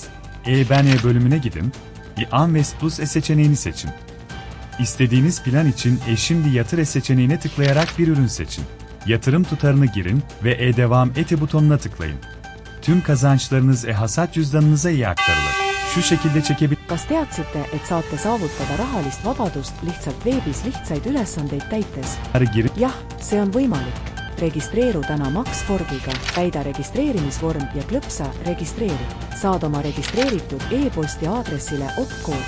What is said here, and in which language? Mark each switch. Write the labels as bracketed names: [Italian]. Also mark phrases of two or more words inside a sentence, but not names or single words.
[Turkish] IBAN bölümüne gidin, Invest Plus seçeneğini seçin. İstediğiniz plan için şimdi yatır seçeneğine tıklayarak bir ürün seçin. Yatırım tutarını girin ve devam et butonuna tıklayın. Tüm kazançlarınız hasat cüzdanınıza aktarılır. Şu şekilde çekebilir. [Estonian] Kas teadsite, et saate saavutada rahalist vabadust lihtsalt veebis lihtsaid ülesandeid täites? Jah, see on võimalik. Registreeru täna Max Forgiga, täida registreerimisvorm ja klõpsa registreeri. Saad oma registreeritud e-posti aadressile opkoodi.